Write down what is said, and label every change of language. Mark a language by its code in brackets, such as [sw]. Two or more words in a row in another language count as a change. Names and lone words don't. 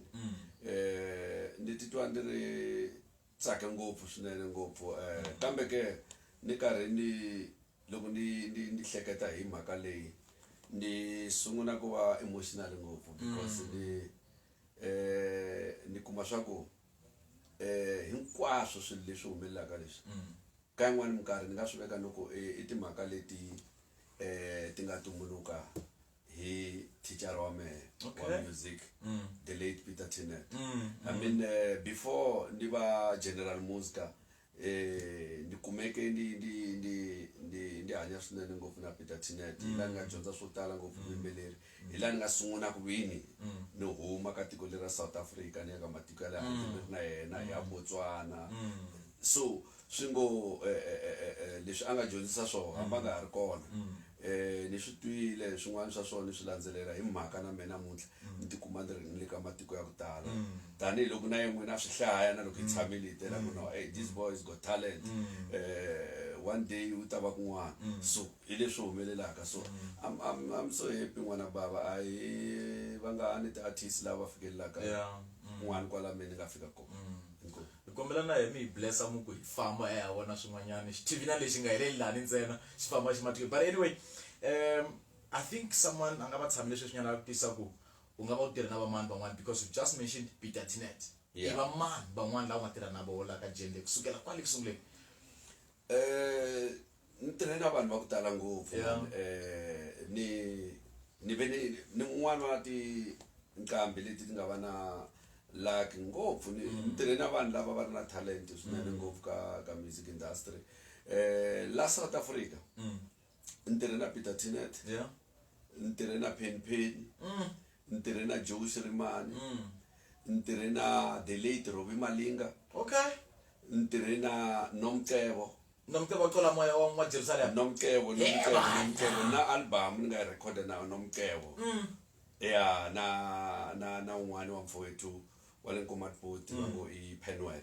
[ts] Ni titwa ni ri tsake ngopfu swinene ngopfu kambe ke ni karhi ni loko ni hleketa hi mhaka leyi ni sungula ku va emotional ngopfu because ni kuma swa ku hinkwaswo swilo leswi humelelaka leswi ka yin'wani minkarhi ni nga swi veka loko i timhaka leti ti nga tumbuluka hi teacher wa mehe wa music [en] the late [ts] Peter Tinet. [en] I mean [ts] before ni va General Muska ni kumeke ndi hanya swinene ngopfu na Peter Tinet hi laha ni nga dyondza swo tala ngopfu vuyimbeleri hi laha ni nga sungula ku vini ni huma ka tiko lera South Africa ni ya ka matiko ya le handle na yena ya Botswana. So swi ngo leswi a nga dyondzisa swona hamba nga ha ri kona. Ni swi twile swin'wana swa swona swi landzelela hi mhaka na mina namuntlha ni tikuma ni ri le ka matiko ya ku tala tanihiloko na yin'wini a swi hlaya na loko hi tshamile hi tela ku no [en] hey this boy has got talent one day [ts] u ta va kun'wana. So hi leswi humelelaka. [en] So I'm so happy [ts] n'wana bava a hi va nga ni ti-artist lava fikelelaka n'wana kwala mina ni nga fika kona. Kombela na hi mi blessa mu ku hi famba ya wona swin'wanyana TV na lexi nga heleli lani ntsena xi famba xi matiko. [en] But anyway, I think someone [ts] anga va tshamile sweswi nyana ku tisa ku u nga va u tirha na vamani van'wana [en] because you just mentioned [ts] Peter Tinet. I vamani van'wana lava nga tirha na vona ka Jende kusukela kwale kusunguleni? Ni tirhe na vanhu va ku tala ngopfu. Ni ve ni un'wana wa tinqambi leti ti nga va na like ngopfu ni tirhe na vanhu lava va ri na talent swinene ngopfu ka [en] music industry [ts] la South Africa. Ni tirhe na Peter Tinet, ni tirhe na Pen, ni tirhe na Joe Shirimani, ni tirhe na [en] the late [ts] Robbie Malinga, ni tirhe na Nomcebo qola moya wa Jerusalem. Nomcebo na album ni nga record na Nomcebo. Yeah, na un'wana wa mfowethu wa le Nkomaphoti va ngo i Penwell.